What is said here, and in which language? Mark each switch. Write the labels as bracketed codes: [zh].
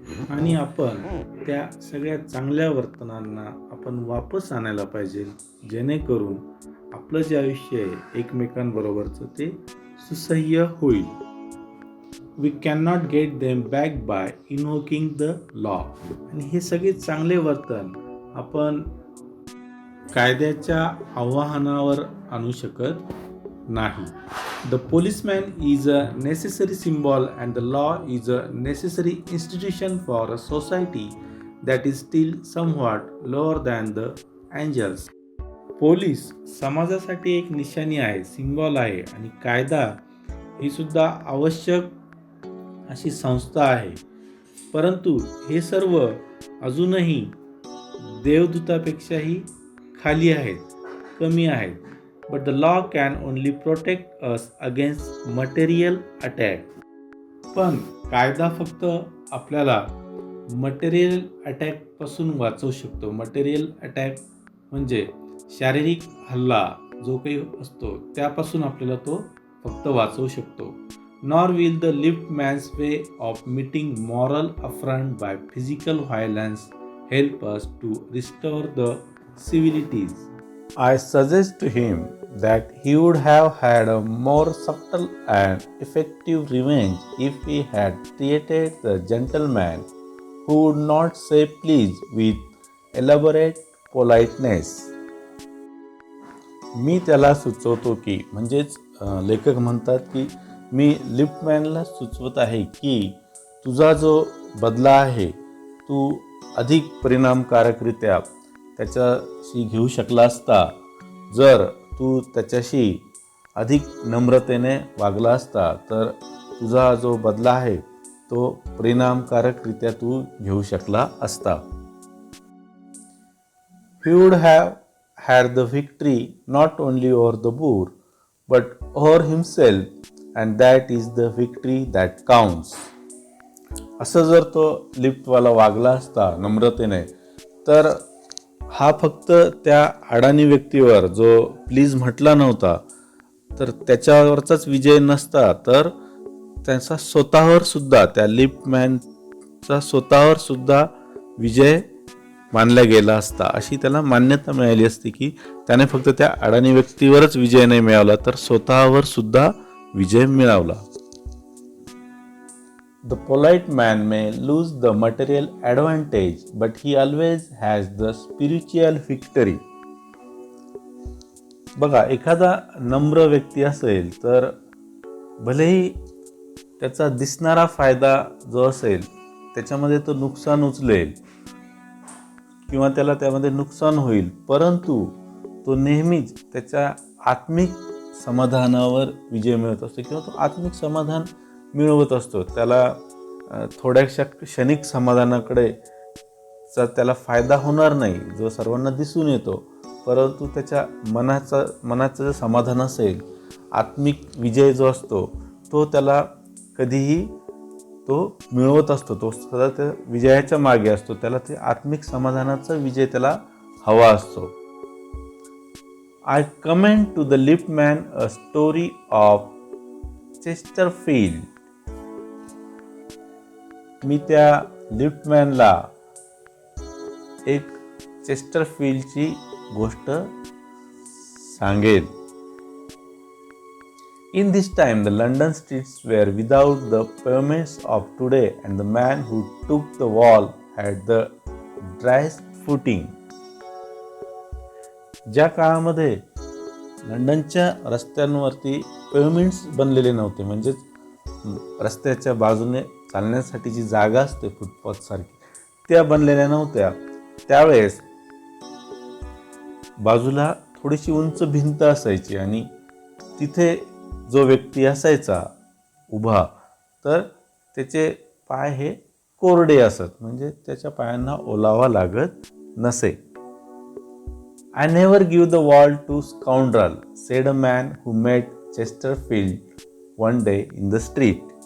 [mr] आणि आपण त्या सगळ्या चांगल्या वर्तनांना आपण वापस आणायला पाहिजे, जेणेकरून आपलं जे आयुष्य आहे एकमेकांबरोबरचं ते सुसह्य होईल. [en] We can not get them back by invoking the law. [mr] आणि हे सगळे चांगले वर्तन आपण कायद्याच्या आवाहनावर आणू शकत नाही. [en] The policeman is a necessary symbol and the law is a necessary institution for a society that is still somewhat lower than the angels. [mr] Police समाजासाठी एक निशाणी आहे, सिम्बॉल आहे, आणि कायदा ही सुद्धा आवश्यक अशी संस्था आहे. परंतु हे सर्व अजूनही देवदूतापेक्षाही खाली आहेत, कमी आहेत. [en] But the law can only protect us against material attack. [mr] पण कायदा फक्त आपल्याला मटेरियल अटॅकपासून वाचवू शकतो. मटेरियल अटॅक म्हणजे शारीरिक हल्ला जो काही असतो त्यापासून आपल्याला तो फक्त वाचवू शकतो. [en] Nor will the lift man's way of meeting moral affront by physical violence help us to restore the civilities. I suggest to him that he would have had a more subtle and effective revenge if he had treated the gentleman who would not say please with elaborate politeness. [mr] मी त्याला सुचवतो की म्हणजेच लेखक म्हणतात की मी लिफ्टमॅनला सुचवत आहे की तुझा जो बदला आहे तू अधिक परिणामकारकरित्या त्याच्याशी घेऊ शकला असता जर तू त्याच्याशी अधिक नम्रतेने वागला असता तर तुझा जो बदला आहे तो परिणामकारकरित्या तू घेऊ शकला असता. [en] He would have had the victory not only over the boor but over himself, and that is the victory that counts. [mr] असं जर तो लिफ्टवाला वागला असता नम्रतेने तर हा फक्त त्या अडाणी व्यक्तीवर जो प्लीज म्हटला नव्हता तर त्याच्यावरचाच विजय नसता तर त्यांचा स्वतःवर सुद्धा त्या लिफ्टमॅनचा स्वतःवर सुद्धा विजय मानला गेला असता. अशी त्याला मान्यता मिळाली असती की त्याने फक्त त्या अडाणी व्यक्तीवरच विजय नाही मिळवला तर स्वतःवर सुद्धा विजय मिळवला. [en] The polite man may lose the material advantage, but he always has the spiritual victory. [mr] बघा, एखादा नम्र व्यक्ती असेल तर भलेही त्याचा दिसणारा फायदा जो असेल त्याच्यामध्ये तो नुकसान उचलेल किंवा त्याला त्यामध्ये नुकसान होईल, परंतु तो नेहमीच त्याच्या आत्मिक समाधानावर विजय मिळवत असतो किंवा तो आत्मिक समाधान मिळवत असतो. त्याला थोड्याशा क्षणिक समाधानाकडे त्याला फायदा होणार नाही जो सर्वांना दिसून येतो, परंतु त्याच्या मनाचं जे समाधान असेल, आत्मिक विजय जो असतो तो त्याला कधीही तो मिळवत असतो. तो सदा त्या विजयाच्या मागे असतो. त्याला ते आत्मिक समाधानाचा विजय त्याला हवा असतो. [en] I commend to the liftman a story of Chesterfield. [mr] मी त्या लिफ्टमॅनला एक चेस्टरफील्डची गोष्ट सांगेन. [en] In this time, the London streets were without the pavements of today, and the man who took the wall had the driest footing. [mr] ज्या काळामध्ये लंडनच्या रस्त्यांवरती पेव्हमेंट्स बनलेले नव्हते, म्हणजेच रस्त्याच्या बाजूने चालण्यासाठीची जागा असते फुटपाथ सारखी, त्या बनलेल्या नव्हत्या. त्यावेळेस बाजूला थोडीशी उंच भिंत असायची आणि तिथे जो व्यक्ती असायचा उभा तर त्याचे पाय हे कोरडे असत, म्हणजे त्याच्या पायांना ओलावा लागत नसे. [en] I never give the wall to scoundrel, said a man who met Chesterfield one day in the street.